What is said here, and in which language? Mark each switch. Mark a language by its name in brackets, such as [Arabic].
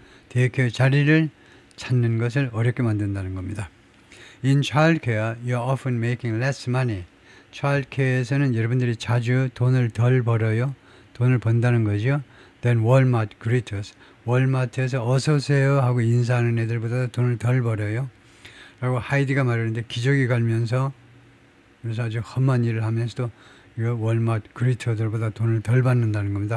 [Korean] 데이케어 자리를 찾는 것을 어렵게 만든다는 겁니다. [English] In childcare, you're often making less money. [Korean] childcare에서는 여러분들이 자주 돈을 덜 벌어요. 돈을 번다는 거죠. [English] Than Walmart greeters. [Korean] 월마트에서 어서 오세요 하고 인사하는 애들보다 돈을 덜 벌어요. 라고 하이디가 말하는데 기저귀 갈면서 그래서 아주 험한 일을 하면서도 이거 월마트 그리터들보다 돈을 덜 받는다는 겁니다.